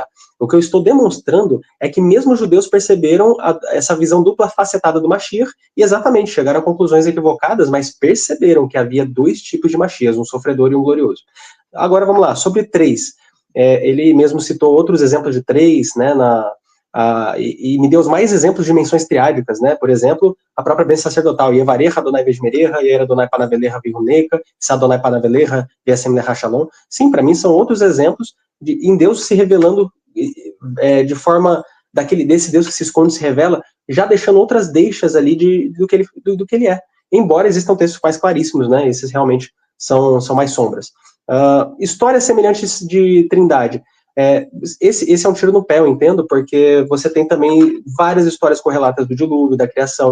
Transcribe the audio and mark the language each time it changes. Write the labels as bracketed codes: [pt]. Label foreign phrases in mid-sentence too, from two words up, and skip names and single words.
[pt] O que eu estou demonstrando é que mesmo os judeus perceberam essa visão dupla facetada do Mashiach e exatamente chegaram a conclusões equivocadas, mas perceberam que havia dois tipos de Mashiach, um sofredor e um glorioso. Agora vamos lá, sobre três. Ele mesmo citou outros exemplos de três, né, e me deu os mais exemplos de dimensões triádicas, né? Por exemplo, a própria bênção sacerdotal, [he] יברכך יהוה וישמרך יאר יהוה פניו אליך ויחנך ישא יהוה פניו אליך וישם לך שלום. [pt] Sim, para mim são outros exemplos em Deus se revelando de forma desse Deus que se esconde se revela, já deixando outras deixas ali do que ele é. Embora existam textos mais claríssimos, né? Esses realmente são mais sombras. Histórias semelhantes de Trindade. Esse é um tiro no pé, eu entendo, porque você tem também várias histórias correlatas do dilúvio, da criação.